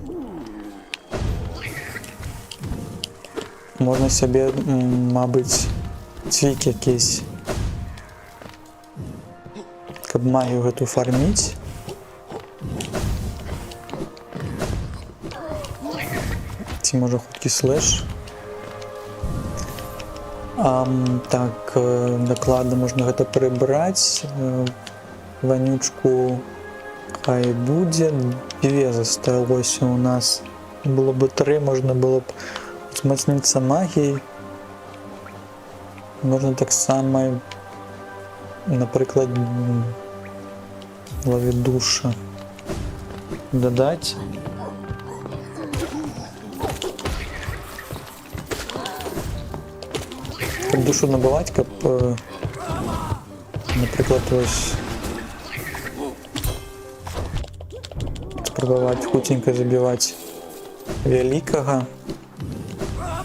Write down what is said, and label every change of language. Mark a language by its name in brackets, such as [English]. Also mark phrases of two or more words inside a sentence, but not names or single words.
[Ukrainian] Можна собі, мабуть, цвік якийсь, [Belarusian] каб магію гэту фарміць. Ці може хуткі слэш. Так, дакладна можна гэта прыбраць. Вонючку хай будзе. 2 засталося у нас. Было бы 3, можна было б узмацніцца магіяй. [Ukrainian] Можна так само, наприклад, лові душа додати. Каб душу набивати, каб, наприклад, ось спробувати хутенько забивати великого.